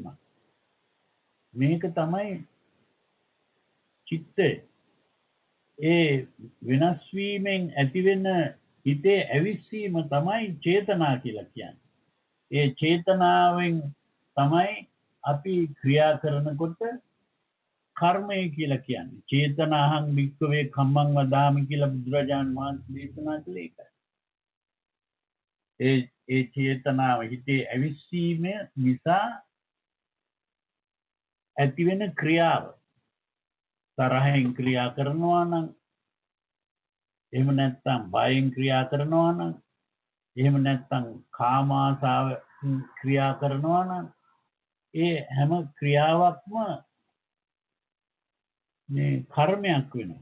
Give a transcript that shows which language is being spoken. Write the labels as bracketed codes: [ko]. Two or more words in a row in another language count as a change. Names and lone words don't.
[si] මේක තමයි චිත්තය. ඒ වෙනස් වීමෙන් ඇතිවෙන හිතේ ඇවිස්සීම තමයි චේතනා කියලා කියන්නේ. ඒ චේතනාවෙන් තමයි අපි ක්‍රියා කරනකොට කර්මය කියලා කියන්නේ. [pi] චේතනාහං භික්ඛවේ කම්මං වදාමි [si] කියලා බුදුරජාණන් වහන්සේ දේශනා කළේ ඒකයි. ඒ චේතනාව හිතේ ඇවිස්සීම නිසා ඇතිවෙන ක්‍රියාව. තරහෙන් ක්‍රියා කරනවා නම්, එහෙම නැත්නම් බයෙන් ක්‍රියා කරනවා නම්, එහෙම නැත්නම් කාම ආසාව ක්‍රියා කරනවා නම්, ඒ හැම ක්‍රියාවක්ම මේ කර්මයක් වෙනවා.